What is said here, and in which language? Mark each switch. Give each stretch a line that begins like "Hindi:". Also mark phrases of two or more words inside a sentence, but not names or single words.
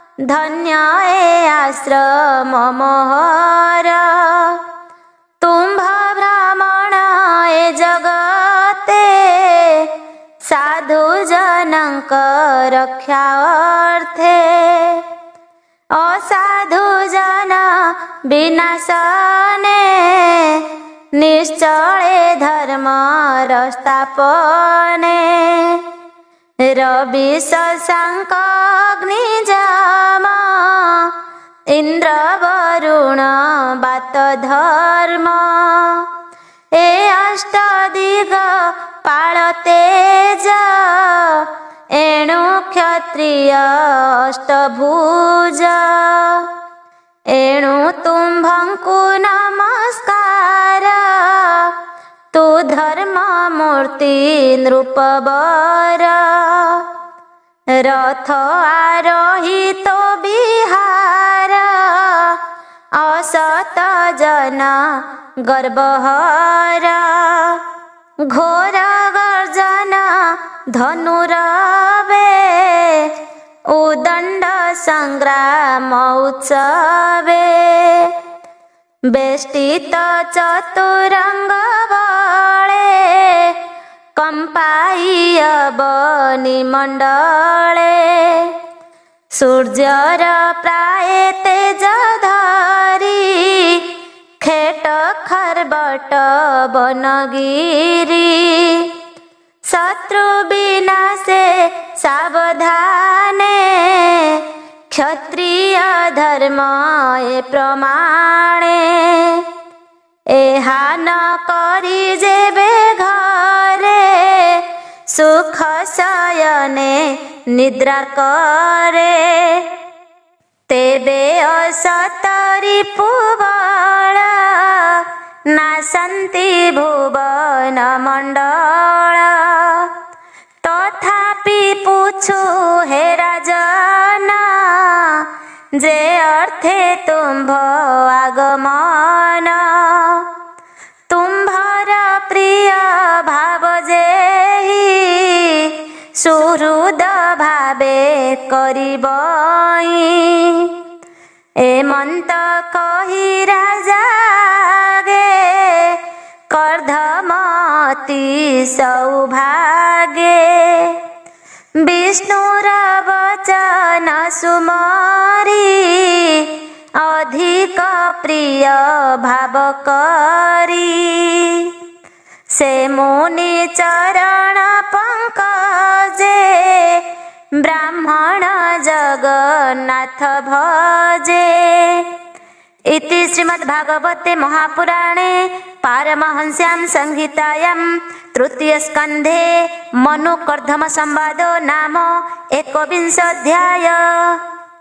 Odia: ଧନ୍ୟ ଏ ଆଶ୍ରମ ମୋହର ତୁମ୍ଭ ଭ୍ରମଣ ଏ ଜଗତେ ସାଧୁ ଜନକ ରକ୍ଷା ଅର୍ଥେ ଅସାଧୁ ଜନ ବିନାଶନେ ନିଶ୍ଚଲେ ଧର୍ମ ସ୍ଥାପନେ ରବି ଶଶାଂକ ଅଗ୍ନିଜାମ ଇଂଦ୍ର ବରୁଣ ବାତ ଧର୍ମ ଏ ଅଷ୍ଟ ଦିଗ ପାଲ ତେଜ ଏଣୁ କ୍ଷତ୍ରିୟ ଅଷ୍ଟଭୁଜ ଏଣୁ ତୁମ୍ଭଂକୁ ନମସ୍କାର ତୁ ଧର୍ମ ମୂର୍ତି ନୃପବର ରଥ ଆରୋହିତ ବିହାର ଅସତ ଜନ ଗର୍ଭହର ଘୋର ଗର୍ଜନ ଧନୁରବେ ଉଦଂଡ ସଂଗ୍ରାମ ଉତ୍ସବେ ବେଷ୍ଟିତ ଚତୁରଂଗ ବଳେ କଂପାୟ ବନି ମଂଡଲେ ସୂର୍ୟର ପ୍ରାୟ ତେଜ ଧରୀ ଖେଟ ଖରବଟ ବନଗିରୀ ଶତ୍ରୁ ବିନାଶେ ସାବଧାନେ କ୍ଷତ୍ରିୟ ଧର୍ମ ଏ ପ୍ରମାଣେ ଏହା ନ କରୀ ଜେବେ ଘରେ ସୁଖ ଶୟନେ ନିଦ୍ରା କରେ ତେବେ ଅସତରୀ ପୁବଳ ନାସନ୍ତି ଭୁବନ ମଂଡଲ ତଥାପି ପୂଛୁ ହେ ରାଜନା ଜେ ଅର୍ଥେ ତୁମ୍ଭ ଆଗମନ ତୁମ୍ଭର ପ୍ରିୟ ଭାବ ଜେହି ସୁହୃଦ ଭାବେ କରିବଈ ଏମଂତ କହୀ ରାଜା ଗେ କର୍ଧମତି ସୌଭାଗେ ବିଷ୍ଣୁର ବଚନ ସୁମରୀ ଅଧିକ ପ୍ରିୟ ଭାବ କରୀ ସେ ମୁନି ଚରଣ ପଂକଜେ ବ୍ରାହ୍ମଣ ଜଗନ୍ନାଥ ଭଜେ
Sanskrit: इति श्रीमद्भागवते महापुराणे पारमहंस्यां संहितायां तृतीय स्कन्धे मनुकर्दम संवादो नाम 21 अध्याय।